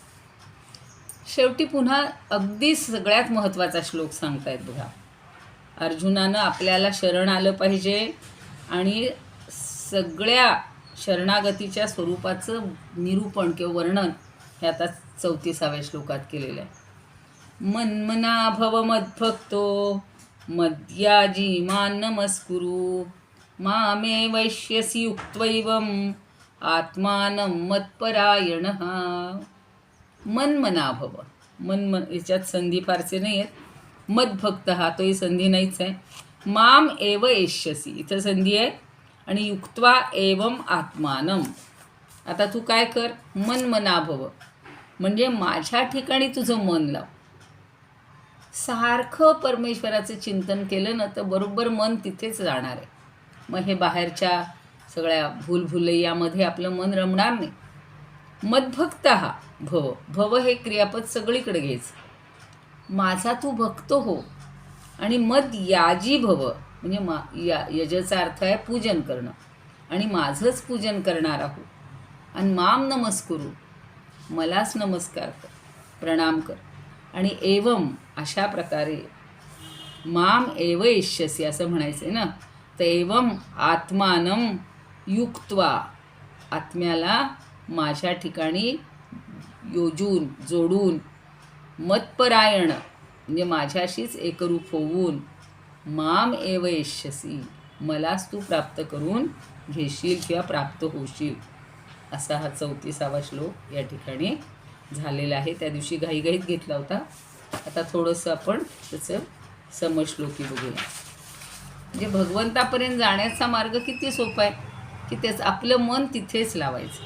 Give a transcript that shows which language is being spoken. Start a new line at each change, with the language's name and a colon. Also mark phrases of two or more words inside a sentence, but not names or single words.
Marathi: शेवटी पुन्हा अगदी सगळ्यात महत्त्वाचा श्लोक सांगतायत बघा. अर्जुनानं आपल्याला शरण आलं पाहिजे आणि सगळ्या शरणागतीच्या स्वरूपाचं निरूपण किंवा वर्णन हे आता 34व्या श्लोकात केलेलं आहे.
Sanskrit: मन्मना भव मद्भक्तो मद्याजी मान नमस्कुरु मामे वैश्यसी युक्त्वैवम आत्मानं मत्परायणः. मन्मना भव,
Marathi: याच्यात संधी फारसे नाही आहेत. मद्भक्त हा तोही संधी नाहीच आहे.
Sanskrit: माम एव एष्यसी
Marathi: इथं संधी आहे.
Sanskrit: आणि युक्त्वा एवम आत्मानं,
Marathi: आता तू काय कर,
Sanskrit: मन मना भव,
Marathi: म्हणजे माझ्या ठिकाणी तुझं मन लाव. सारखं परमेश्वराचं चिंतन केलं ना तर बरोबर मन तिथेच जाणार आहे. मग हे बाहेरच्या सगळ्या भूलभुलैयामध्ये आपलं मन रमणार नाही.
Sanskrit: मद्भक्त हा भव,
Marathi: भव हे क्रियापद सगळीकडे घ्यायचं. माझा तू भक्त हो. आणि
Sanskrit: मद याजी भव,
Marathi: म्हणजे यजचा अर्थ आहे पूजन करणं, आणि माझंच पूजन करणारा हो. आणि
Sanskrit: माम नमस्कुरू,
Marathi: मलाच नमस्कार कर, प्रणाम कर. आणि एवम, अशा प्रकारे
Sanskrit: माम एव इष्यसी
Marathi: असं म्हणायचं आहे ना. तर
Sanskrit: एवम आत्मानम युक्त्वा,
Marathi: आत्म्याला माझ्या ठिकाणी योजून जोडून, मतपरायण म्हणजे माझ्याशीच एकरूप होऊन,
Sanskrit: माम एव इष्यसी,
Marathi: मलाच तू प्राप्त करून घेशील किंवा प्राप्त होशील. असा हा 34वा श्लोक या ठिकाणी झालेला आहे. त्या दिवशी घाईघाईत घेतला होता. आता थोडंसं आपण त्याचं समश्लोकी बघूया. म्हणजे भगवंतापर्यंत जाण्याचा मार्ग किती सोपा आहे की त्याचं आपलं मन तिथेच लावायचं.